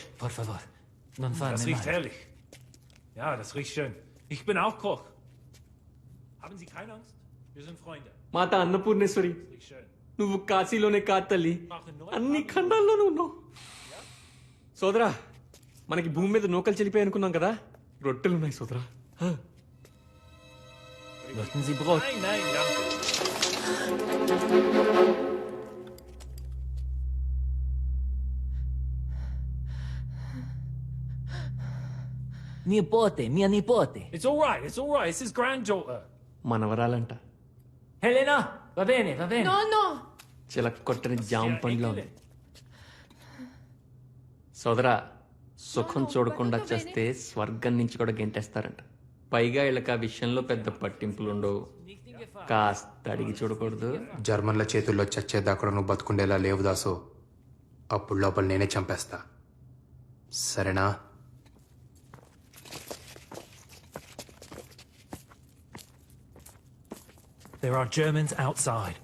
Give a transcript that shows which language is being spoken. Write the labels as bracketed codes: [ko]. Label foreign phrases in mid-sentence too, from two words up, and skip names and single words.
[es] Por favor, non farmi [de] Das riecht [it] male. [de] herrlich. Ja, das riecht schön. Ich bin auch Koch. Haben Sie keine Angst? Wir sind Freunde. [te] మాత అన్నపూర్ణేశ్వరి, [de] Riecht schön. [te] నువ్వు కాశీలోనే కాదు తల్లి, అన్ని ఖండాల్లోనూ ఉన్నావు. సోదరా మనకి భూమి మీద నూకలు చెల్లిపోయి అనుకున్నాం కదా, రొట్టెలు ఉన్నాయి సోదరా. [de] Möchten Sie Brot? Nein, nein, danke. [it] Nipote, mia nipote. [en] It's all right, it's all right. It's his granddaughter. [te] మనవరాలంట. [it] Helena, va bene, va bene. [te] నో చిలక కొట్టని జామ పండ్లో ఉంది. సోదరా సుఖం చూడకుండా చేస్తే స్వర్గం నుంచి కూడా గెంటేస్తారంట. పైగా వీళ్ళకి ఆ విషయంలో పెద్ద పట్టింపులు ఉండవు. కాస్త అడిగి చూడకూడదు. జర్మన్ల చేతుల్లో చచ్చేదాకా నువ్వు బతుకుండేలా లేవు దాసు. అప్పుడు లోపల నేనే చంపేస్తా, సరేనా? [en] There are Germans outside.